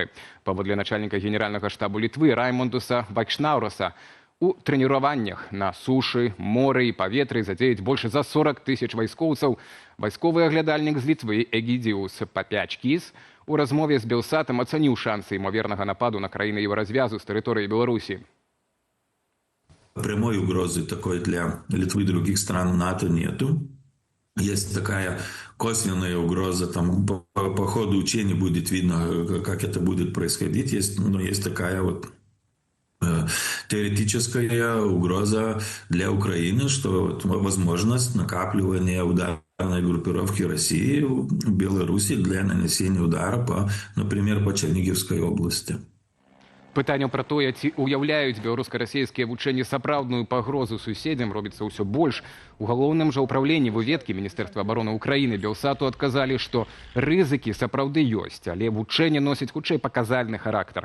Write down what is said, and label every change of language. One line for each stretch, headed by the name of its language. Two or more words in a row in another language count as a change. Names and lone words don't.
Belarusian: Паводле начальніка генеральнага штабу Літвы Раймондуса Вайшнаўраса, у трэніраваннях на сушы, моры і паветры задзеяць больш за 40 000 вайскоўцаў. Вайсковы аглядальнік з Літвы Эгідзіус Папячкіс у размове з Белсатам ацаніў шансы імавернага нападу на краіны Еўразвязу з тэрыторыі Беларусі.
Russian: Прямой угрозы такой для Литвы и других стран НАТО нету. Есть такая косвенная угроза, там по ходу учений будет видно, как это будет происходить. Есть такая вот теоретическая угроза для Украины, что возможность накапливания ударной группировки России в Беларуси для нанесения удара, например, по Черниговской области.
Belarusian: Пытанняў пра тое, ці ўяўляюць беларуска-расійскія вучэнні сапраўдную пагрозу суседзям, робіцца ўсё больш. У галоўным жа ўпраўленні выведкі Міністэрства абароны Украіны Белсату адказалі, што рызыкі сапраўды ёсць, але вучэнні носяць хутчэй паказальны характар.